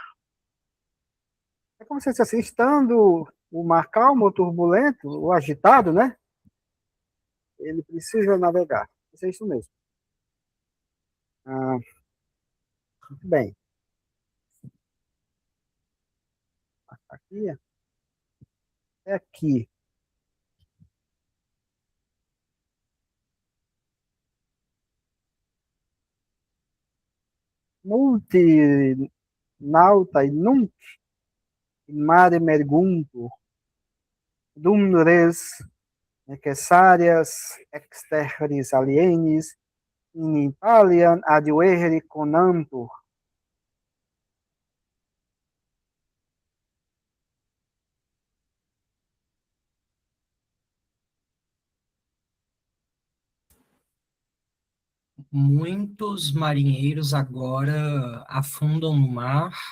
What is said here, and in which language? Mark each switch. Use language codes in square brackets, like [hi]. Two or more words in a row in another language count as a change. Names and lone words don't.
[pt] É como se fosse assim, estando o mar calmo ou turbulento, ou agitado, né? Ele precisa navegar. Isso é isso mesmo. Muito bem. Aqui é aqui. [la] Multi nauta e nunc in mare merguntur, dum res necessarias exterris alienis in Italian adjueri conantur. [pt] Muitos marinheiros agora afundam no mar